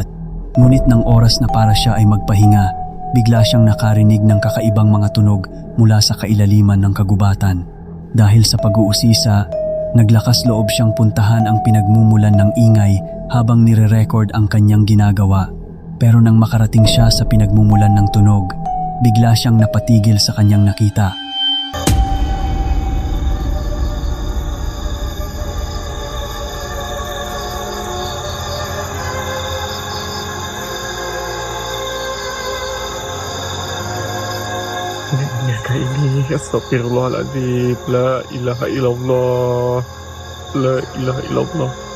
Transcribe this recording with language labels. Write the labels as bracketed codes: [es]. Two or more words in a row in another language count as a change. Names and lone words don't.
[tl] Ngunit ng oras na para siya ay magpahinga, bigla siyang nakarinig ng kakaibang mga tunog mula sa kailaliman ng kagubatan. Dahil sa pag-uusisa, naglakas loob siyang puntahan ang pinagmumulan ng ingay habang nire-record ang kanyang ginagawa. Pero nang makarating siya sa pinagmumulan ng tunog, bigla siyang napatigil sa kanyang nakita. [id] Mereka ini, [ar] أستغفر الله العظيم، لا إله إلا الله، لا إله إلا الله.